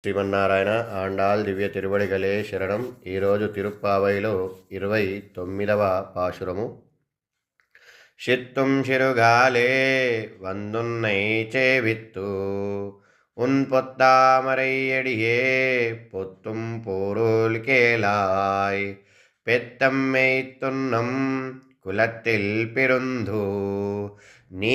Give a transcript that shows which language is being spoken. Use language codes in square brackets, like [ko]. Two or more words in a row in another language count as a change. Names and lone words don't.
[te] శ్రీమన్నారాయణ ఆండాళ్ దివ్య తిరువడిగలే శరణం. ఈరోజు తిరుప్పావైలో 29వ పాశురము. [ta] சித்தும் சிறுகாலே வந்துன்னை சேவித்து உன் பொத்தாமரையடியே பொத்தும் போருள் கேளாய் பெத்தம்மை துன்னம் குலத்தில் பிறந்து நீ